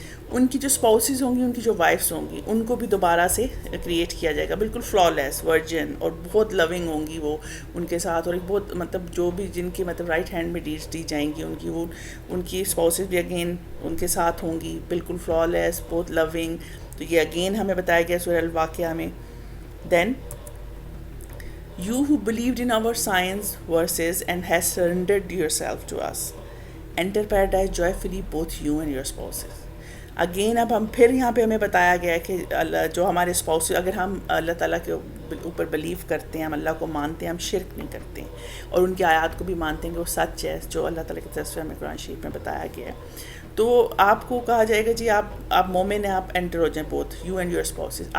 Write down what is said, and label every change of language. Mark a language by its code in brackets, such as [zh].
[ur] ان کی جو اسپاؤسز ہوں گی, ان کی جو وائفس ہوں گی, ان کو بھی دوبارہ سے کریٹ کیا جائے گا, بالکل فلالیس ورجن, اور بہت لونگ ہوں گی وہ ان کے ساتھ, اور ایک بہت مطلب جو بھی جن کی مطلب رائٹ ہینڈ میں ڈیڈز دی جائیں گی ان کی, وہ ان کی اسپاؤسز بھی اگین ان کے ساتھ ہوں گی, بالکل فلالیس, بہت لونگ. تو یہ اگین ہمیں بتایا گیا سورہ الواقعہ میں. [en] Then you who believed in our science verses and has surrendered yourself to us enter paradise joyfully, both you and your spouses. [ur] Again اب ہم پھر یہاں پہ ہمیں بتایا گیا ہے کہ اللہ جو ہمارے اسپاؤس, اگر ہم اللہ تعالیٰ کے اوپر بلیو کرتے ہیں, ہم اللہ کو مانتے ہیں, ہم شرک نہیں کرتے ہیں, اور ان کی آیات کو بھی مانتے ہیں کہ وہ سچ ہے جو اللہ تعالیٰ کی طرف سے ہمیں قرآن شریف میں بتایا گیا ہے, تو آپ کو کہا جائے گا جی آپ مومن ہیں, آپ انٹر ہو جائیں, both you and your spouses.